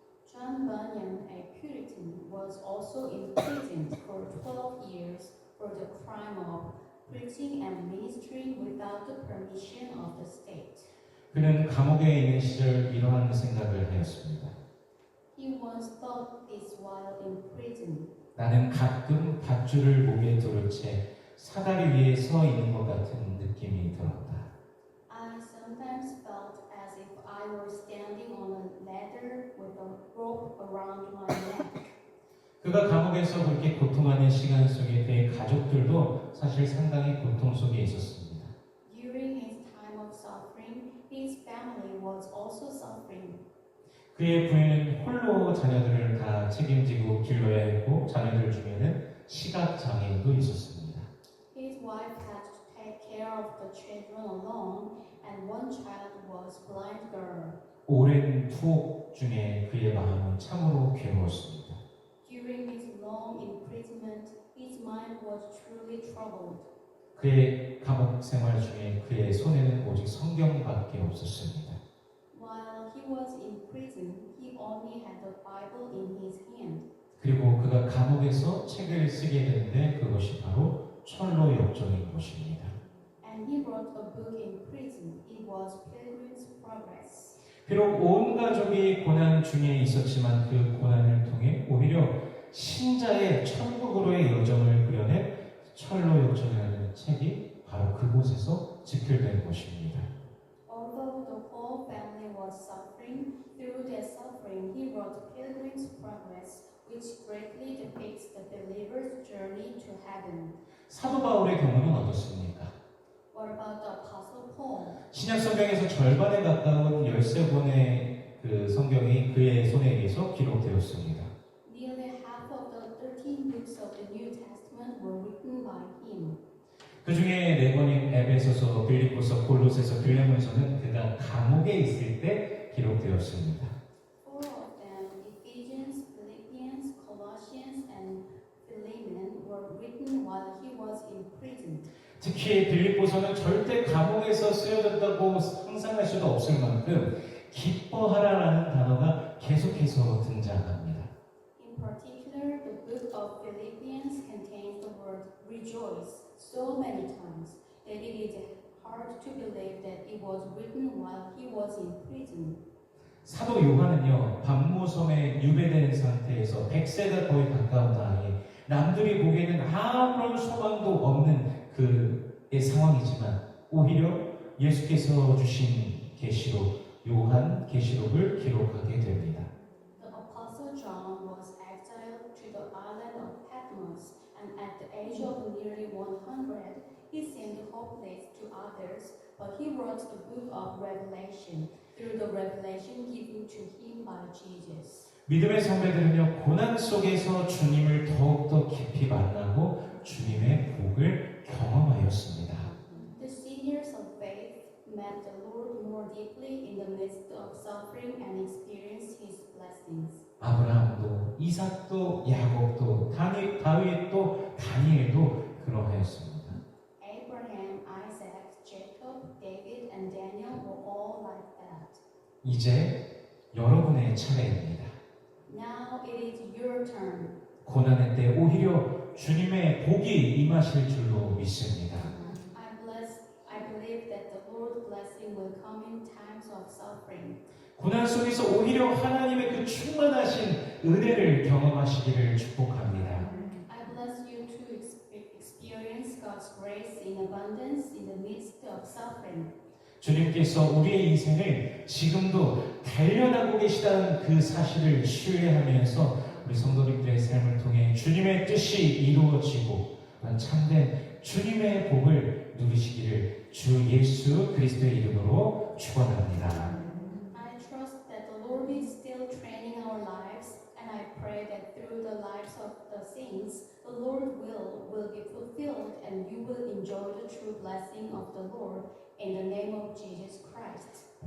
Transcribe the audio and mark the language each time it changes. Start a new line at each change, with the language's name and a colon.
English: John Bunyan, a Puritan, was also imprisoned for 12 years for the crime of preaching and ministering without the permission of the state.
Korean: 그는 감옥에 있는 시절 이러한 생각을 하였습니다.
English: He once thought this while in prison.
Korean: 나는 가끔 밧줄을 목에 두른 채 사다리 위에 서 있는 것 같은 느낌이 들었다.
English: I sometimes felt as if I were standing on a ladder with a rope around my neck.
Korean: 그가 감옥에서 그렇게 고통하는 시간 속에 그의 가족들도 사실 상당히 고통 속에 있었습니다.
English: During his time of suffering, his family was also suffering.
Korean: 그의 부인은 홀로 자녀들을 다 책임지고 길러야 했고 자녀들 중에는 시각장애인도 있었습니다.
English: His wife had to take care of the children alone, and one child was a blind girl.
Korean: 오랜 투옥 중에 그의 마음은 참으로 괴로웠습니다.
English: During his long imprisonment, his mind was truly troubled.
Korean: 그의 감옥 생활 중에 그의 손에는 오직 성경밖에 없었습니다.
English: While he was in prison, he only had the Bible in his hand.
Korean: 그리고 그가 감옥에서 책을 쓰게 되는데 그것이 바로 철로 역정인 것입니다.
English: And he wrote a book in prison. It was Pilgrim's Progress.
Korean: 비록 온 가족이 고난 중에 있었지만 그 고난을 통해 오히려 신자의 천국으로의 여정을 그려낸 철로 역정이라는 책이 바로 그곳에서 집필된 것입니다.
English: Although the whole family was suffering, through their suffering, he wrote Pilgrim's Progress, which greatly depicts the believer's journey to heaven.
Korean: 사도 바울의 경우는 어떻습니까?
English: What about the Apostle Paul?
Korean: 신약 성경에서 절반에 가까운 13권의 그 성경이 그의 손에 의해서 기록되었습니다.
English: Nearly half of the 13 books of the New Testament were written by him.
Korean: 그 중에 4권인 에베소서, 빌립보서, 골로새서, 빌레몬서는 그가 감옥에 있을 때 기록되었습니다.
English: Four of them, Ephesians, Philippians, Colossians, and Philemon, were written while he was in prison.
Korean: 특히 빌립보서는 절대 감옥에서 쓰여졌다고 상상할 수도 없을 만큼 기뻐하라라는 단어가 계속해서 등장합니다.
English: In particular, the book of Philippians contains the word rejoice so many times that it is hard to believe that it was written while he was in prison.
Korean: 사도 요한은요, 반모섬에 유배된 상태에서 100세가 거의 가까운 나이에 남들이 보기에는 아무런 소망도 없는 그의 상황이지만 오히려 예수께서 주신 계시록, 요한 계시록을 기록하게 됩니다.
English: The Apostle John was exiled to the island of Patmos, and at the age of nearly 100, he seemed hopeless to others, but he wrote the book of Revelation through the revelation given to him by Jesus.
Korean: 믿음의 선배들은요, 고난 속에서 주님을 더욱더 깊이 만나고 주님의 복을 경험하였습니다.
English: The seniors of faith met the Lord more deeply in the midst of suffering and experienced his blessings.
Korean: 아브라함도, 이삭도, 야곱도, 다윗도, 다니엘도 그러하였습니다.
English: Abraham, Isaac, Jacob, David, and Daniel were all like that.
Korean: 이제 여러분의 차례입니다.
English: Now it is your turn.
Korean: 고난의 때 오히려 주님의 복이 임하실 줄로 믿습니다.
English: I believe that the Lord's blessing will come in times of suffering.
Korean: 고난 속에서 오히려 하나님의 그 충만하신 은혜를 경험하시기를 축복합니다.
English: I bless you to experience God's grace in abundance in the midst of suffering.
Korean: 주님께서 우리의 인생을 지금도 단련하고 계시다는 그 사실을 신뢰하면서 우리 성도님들의 삶을 통해 주님의 뜻이 이루어지고 참된 주님의 복을 누리시기를 주 예수 그리스도의 이름으로 축원합니다.
English: I trust that the Lord is still training our lives, and I pray that through the lives of the saints, the Lord will be fulfilled, and you will enjoy the true blessing of the Lord in the name of Jesus Christ.